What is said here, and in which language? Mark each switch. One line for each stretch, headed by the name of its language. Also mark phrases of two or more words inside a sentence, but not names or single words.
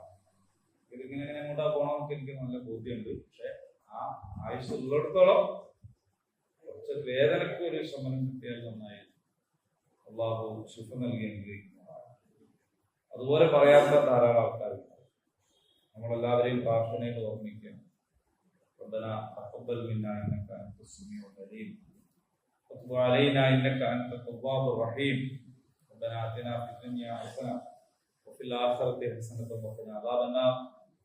Malayalam: ഇതിങ്ങനെ എങ്ങോട്ടാ പോകണമെന്നൊക്കെ എനിക്ക് നല്ല ബോധ്യമുണ്ട്. പക്ഷെ ആ ആയുസ് ഉള്ളിടത്തോളം കുറച്ച് വേദനയ്ക്ക് ഒരു ശമനം കിട്ടിയാൽ നന്നായി. അല്ലാഹു ശിഫ നൽകി അനുഗ്രഹിക്കുന്നതാണ്. അതുപോലെ പറയാത്ത ധാരാളം ആൾക്കാരുണ്ട്. നമ്മളെല്ലാവരെയും പ്രാർത്ഥനയിൽ ഓർമ്മിക്കണം.
Arabic: ربنا تقبل منا انك انت السميع العليم وتب علينا انك انت التواب الرحيم ربنا آتنا في الدنيا حسنة وفي الآخرة حسنة وقنا عذاب النار